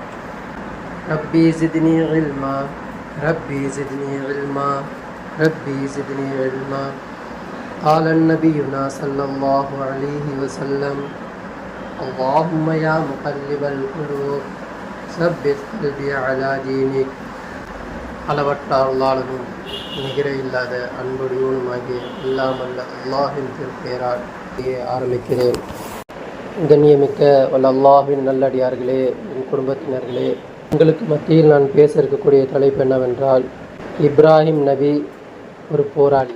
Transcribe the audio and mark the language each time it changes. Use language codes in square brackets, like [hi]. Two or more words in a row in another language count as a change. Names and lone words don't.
[ar] ربي زدني علما ربي زدني علما ربي زدني علما. قال النبينا صلى الله عليه وسلم اللهم يا مقلب القلوب ثبت قلبي على دينك. [ta] அளவற்ற அருளாளனும் நிகர இல்லாத அன்புடையவனுமாகிய இல்லாமல்ல அல்லாஹின் திருப்பெயரால் ஆரம்பிக்கிறேன். கண்ணியமிக்க வல்ல அல்லாஹின் நல்லடியார்களே, என் குடும்பத்தினர்களே, உங்களுக்கு மத்தியில் நான் பேச இருக்கக்கூடிய தலைப்பு என்னவென்றால், இப்ராஹிம் நபி ஒரு போராளி.